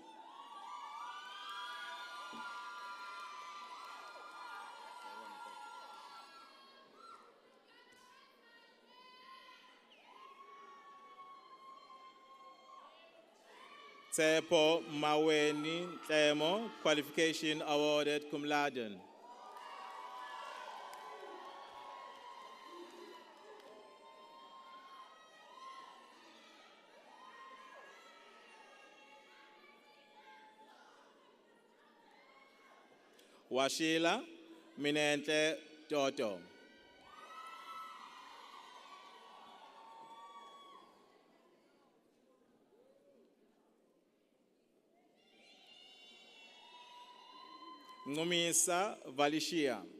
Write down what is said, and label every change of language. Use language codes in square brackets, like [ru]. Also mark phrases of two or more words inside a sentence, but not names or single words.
[en] Tsepo Maweni Tlemo, qualification awarded cum laude. Washila Minentle Toto. Ngumisa Valishia.